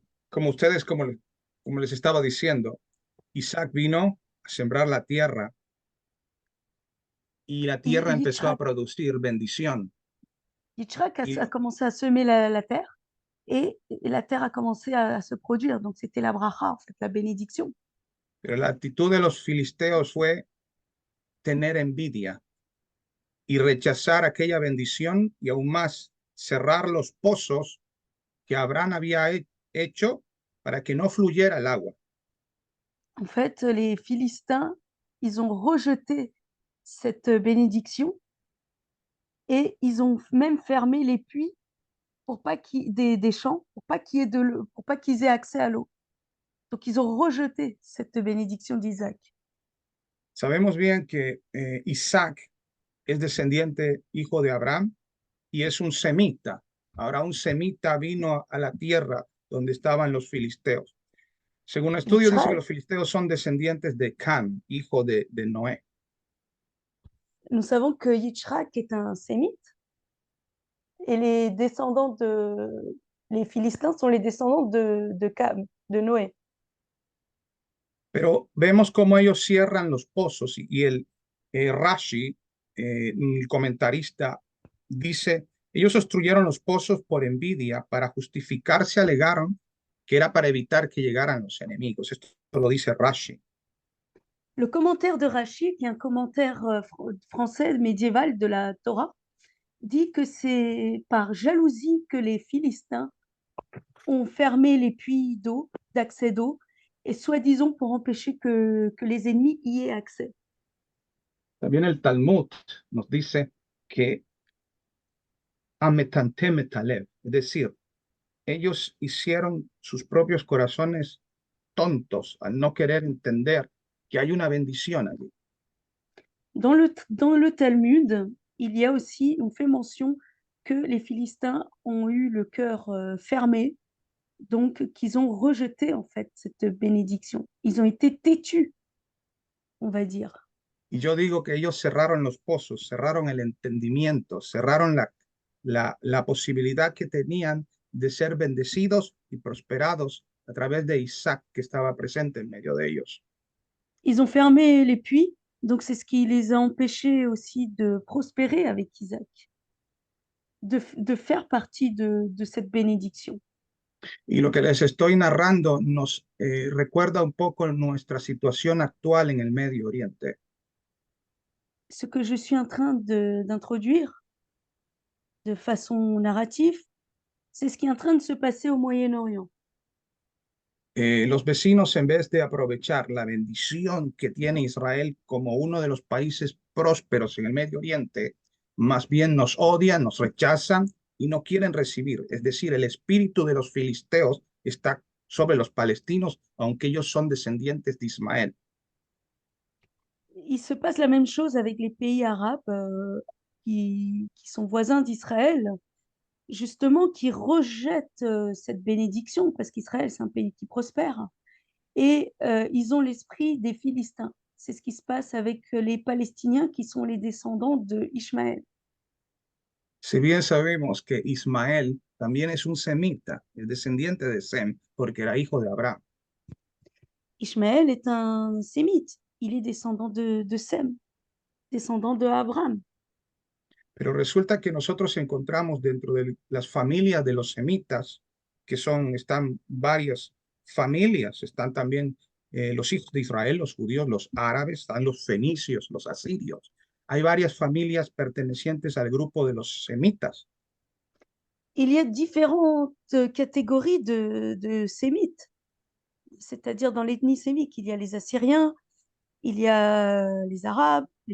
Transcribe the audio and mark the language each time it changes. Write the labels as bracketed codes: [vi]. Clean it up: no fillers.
[es] Como ustedes, como les estaba diciendo, Isaac vino a sembrar la tierra y la tierra empezó a producir bendición. [fr] Yitzhak a commencé à semer la terre et la terre a commencé à se produire. Donc, c'était la bracha, en fait, la bénédiction. [es] Pero la actitud de los filisteos fue tener envidia y rechazar aquella bendición y aún más cerrar los pozos que Abraham había hecho para que no fluyera el agua. [fr] En fait, les Philistins, ils ont rejeté cette bénédiction et ils ont même fermé les puits pour pas des champs, pour pas qu'il y ait pour pas qu'ils aient accès à l'eau. Donc, ils ont rejeté cette bénédiction d'Isaac. [es] Sabemos bien que Isaac es descendiente, hijo de Abraham, y es un semita. Ahora un semita vino a la tierra donde estaban los filisteos. Según estudios dice que los filisteos son descendientes de Cam, hijo de Noé. [fr] Nous savons que Yitzhak est un sémite et les Philistins sont les descendants de Cam, de Noé. [es] Pero vemos cómo ellos cierran los pozos y el Rashi, el comentarista, dice, ellos obstruyeron los pozos por envidia, para justificarse alegaron que era para evitar que llegaran los enemigos. Esto lo dice Rashi. [fr] Le commentaire de Rachi, qui est un commentaire français médiéval de la Torah, dit que c'est par jalousie que les Philistins ont fermé les puits d'eau, d'accès d'eau, et soi-disant pour empêcher que les ennemis y aient accès. [es] También el Talmud nos dice que [he] ametante metalev, [es] es decir, ellos hicieron sus propios corazones tontos al no querer entender que hay una bendición allí. [fr] Dans le Talmud, il y a aussi, on fait mention que les Philistins ont eu le cœur fermé, donc qu'ils ont rejeté en fait cette bénédiction. Ils ont été têtus, on va dire. [es] Y yo digo que ellos cerraron los pozos, cerraron el entendimiento, cerraron la posibilidad que tenían de ser bendecidos y prosperados a través de Isaac que estaba presente en medio de ellos. [fr] Ils ont fermé les puits, donc c'est ce qui les a empêchés aussi de prospérer avec Isaac, de faire partie de cette bénédiction. [es] Y lo que les estoy narrando nos recuerda un poco nuestra situación actual en el Medio Oriente. [fr] Ce que je suis en train d'introduire de façon narrative, c'est ce qui est en train de se passer au Moyen-Orient. [es] Los vecinos, en vez de aprovechar la bendición que tiene Israel como uno de los países prósperos en el Medio Oriente, más bien nos odian, nos rechazan y no quieren recibir. Es decir, el espíritu de los filisteos está sobre los palestinos, aunque ellos son descendientes de Ismael. [fr] Il se passe la même chose avec les pays arabes qui sont voisins d'Israël, justement, qui rejettent cette bénédiction, parce qu'Israël, c'est un pays qui prospère, et ils ont l'esprit des Philistins. C'est ce qui se passe avec les Palestiniens qui sont les descendants de Ishmaël. [es] Si bien sabemos que Ismael también es un semita, es descendiente de Sem, porque era hijo de Abraham. [fr] Ishmaël est un sémite, il est descendant de Sem, descendant de Abraham. [es] Pero resulta que nosotros encontramos dentro de las familias de los semitas, que están varias familias, están también los hijos de Israel, los judíos, los árabes, están los fenicios, los asirios. Hay varias familias pertenecientes al grupo de los semitas. [fr] Il y a différentes catégories de sémites, c'est-à-dire dans l'ethnie sémite, il y a les Assyriens, il y a les Arabes, les